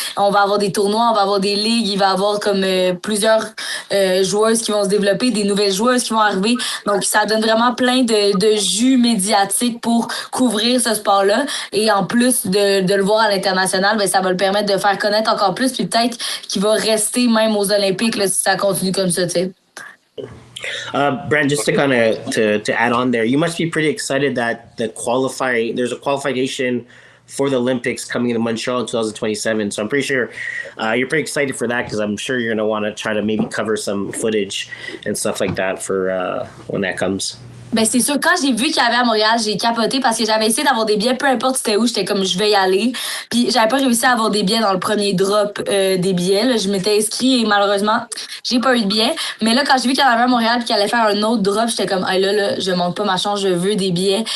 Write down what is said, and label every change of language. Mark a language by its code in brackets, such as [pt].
[fr] On va avoir des tournois, on va avoir des ligues, il va y avoir comme plusieurs joueuses qui vont se développer, des nouvelles joueuses qui vont arriver. Donc, ça donne vraiment plein de jus médiatiques pour couvrir ce sport-là. Et en plus de le voir à l'international, ben, ça va le permettre de faire connaître encore plus, puis peut-être qu'il va rester même aux Olympiques là, si ça continue comme ça, tu sais. [en] Brent, just to kind of to add on there, you must be pretty excited that there's a qualification for the Olympics coming into Montreal in 2027. So I'm pretty sure you're pretty excited for that because I'm sure you're going to want to try to maybe cover some footage and stuff like that for when that comes. [fr] Ben c'est sûr, quand j'ai vu qu'il y avait à Montréal, j'ai capoté parce que j'avais essayé d'avoir des billets, peu importe c'était où, j'étais comme je vais y aller. Puis j'avais pas réussi à avoir des billets dans le premier drop des billets. Là. Je m'étais inscrit et malheureusement, j'ai pas eu de billets. Mais là, quand j'ai vu qu'il y en avait à Montréal et qu'il allait faire un autre drop, j'étais comme là, je manque pas ma chance, je veux des billets.